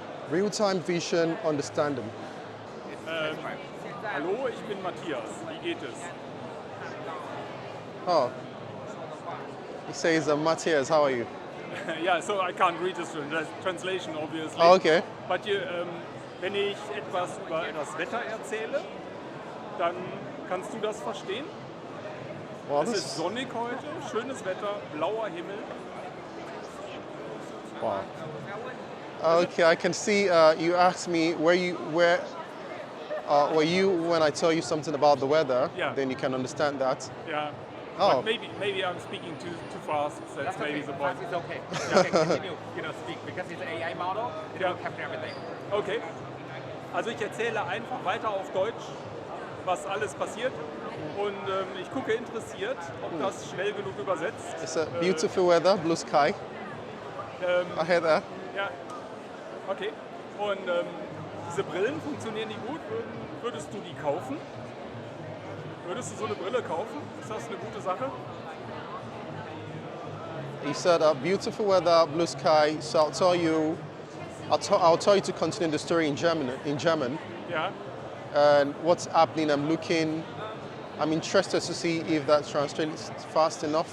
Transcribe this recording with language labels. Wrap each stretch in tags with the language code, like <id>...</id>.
<en>Real-time vision understanding.</en> <de>Hallo, ich bin Matthias. Wie geht es?</de> <en>Oh, he says, Matthias, how are you? Ja, so I can't read this translation, obviously. Oh, okay.</en> <de>But wenn ich etwas über das Wetter erzähle, dann kannst du das verstehen?</de> <en>Well,</en> <de>Es ist sonnig heute, schönes Wetter, blauer Himmel.</de> <en>Wow. Okay, I can see you asked me were you when I tell you something about the weather, Yeah. then you can understand that.</en> <de>Ja.</de> <en>Oh. But maybe I'm speaking too fast. That's maybe the point. It's okay. You can continue, speak because it's an AI model. It Yeah. will capture everything. Okay.</en> <de>Also ich erzähle einfach weiter auf Deutsch, was alles passiert. Und ich gucke interessiert, ob das schnell genug übersetzt.</de> <en>It's a beautiful weather, blue sky. I hear that.</en> <de>Ja, okay. Und diese Brillen, funktionieren die gut? Würdest du die kaufen? Würdest du so eine Brille kaufen? Ist das eine gute Sache?</de> <en>He said, beautiful weather, blue sky. So I'll tell you to continue the story in German.</en> <de>Ja.</de> <en>And what's happening, I'm interested to see if that translates fast enough.</en>